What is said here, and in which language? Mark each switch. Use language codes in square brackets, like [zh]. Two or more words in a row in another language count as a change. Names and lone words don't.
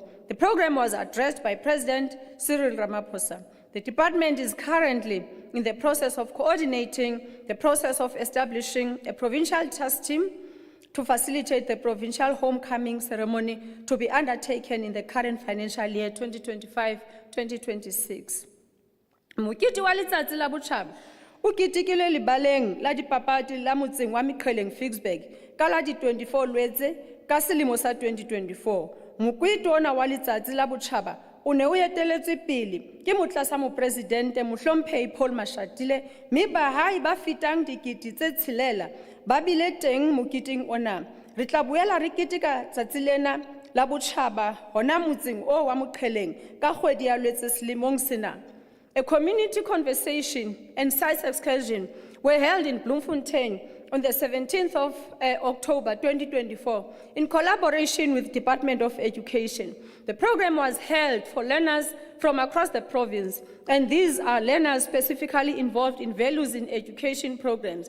[en] The program was addressed by President Cyril Ramaphosa. The department is currently in the process of coordinating the process of establishing a provincial task team to facilitate the provincial homecoming ceremony to be undertaken in the current financial year 2025-2026. [st] Mokete wa letsatsi la botjhaba o ketekilwe lebaleng la dipapadi la motseng wa Meqheleng, Ficksburg, ka la di 24 Lwetse ka selemo sa 2024. Mokwete ona wa letsatsi la botjhaba o ne o eteletswe pele ke motlatsamopresidente mohlomphehi Paul Mashatile, mme bahai ba fetang dikete tse 6 ba bile teng moketeng ona. Re tla boela re keteka tsatsi lena la botjhaba hona motseng o wa Moqheleng ka kgwedi ya Lwetse selemong sena. [en] A community conversation and science excursion were held in Bloemfontein on the 17th of October 2024 in collaboration with Department of Education. The program was held for learners from across the province, and these are learners specifically involved in values in education programs.